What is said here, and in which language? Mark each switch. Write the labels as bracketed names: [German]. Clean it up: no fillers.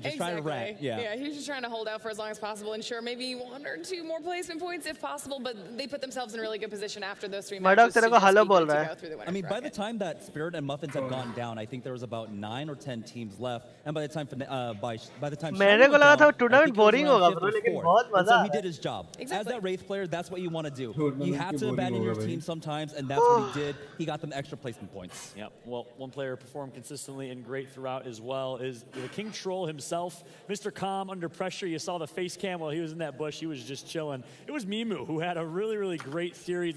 [English] Just trying to rat. Yeah, he was just trying to hold out for as long as possible, ensure maybe 1 or 2 more placement points if possible, but they put themselves in a really good position after those 3 matches. I mean, by the time that Spirit and Muffins had gone down, I think there was about 9 or 10 teams left, and by the time by the time [Hindi] मेरे को लगा था tournament boring होगा bro, लेकिन बहुत मजा [English] so [Hindi] आया. [English] he did his job. Exactly. As that Wraith player, that's what you want to do. You have to abandon your team sometimes, and that's what he did. He got them extra placement points. Yep. Well, one player performed consistently and great throughout as well is the King Troll himself, Mr. Calm under pressure. You saw the face cam while he was in that bush. He was just chilling. It was Mimu who had a really, really great series.